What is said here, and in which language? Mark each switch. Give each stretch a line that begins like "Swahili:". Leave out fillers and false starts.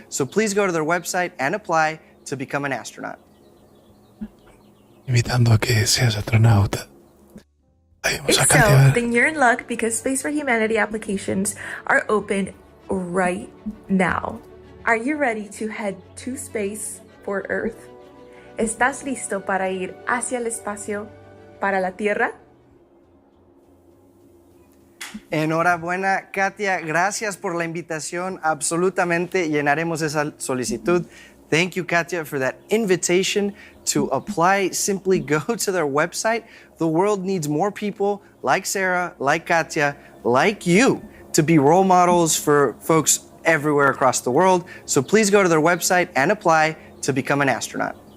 English: So please go to their website and apply to become an astronaut.
Spanish: Invitando a que seas astronauta.
English: If so, then you're in luck because Space for Humanity applications are open right now. Are you ready to head to space for Earth?
Spanish: ¿Estás listo para ir hacia el espacio para la Tierra? Enhorabuena, Katia. Gracias por la invitación. Absolutamente llenaremos esa solicitud.
English: Thank you, Katia, for that invitation to apply. Simply go to their website. The world needs more people like Sara, like Katia, like you to be role models for folks everywhere across the world. So please go to their website and apply to become an astronaut.